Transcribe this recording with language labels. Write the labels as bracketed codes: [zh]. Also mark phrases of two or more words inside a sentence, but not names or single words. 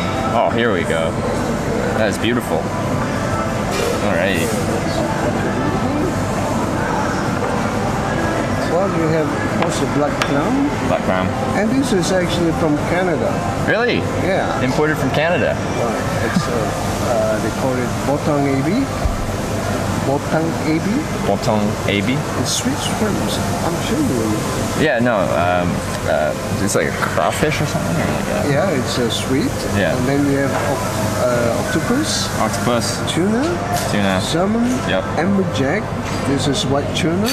[en] Oh, here we go. That is beautiful. All right. Well, you have also black crown. Black crown. And this is actually from Canada. Really? Yeah. Imported from Canada. Right. It's they call it [ja] botong ebi. Botong ebi. Botong ebi. [en] It's sweet shrimps. I'm sure you. Yeah. No. It's like a crawfish or something. Or like a... Yeah, it's sweet. Yeah. And then you have octopus. Octopus. Tuna. Tuna. Salmon. Yep. Amberjack. This is white tuna.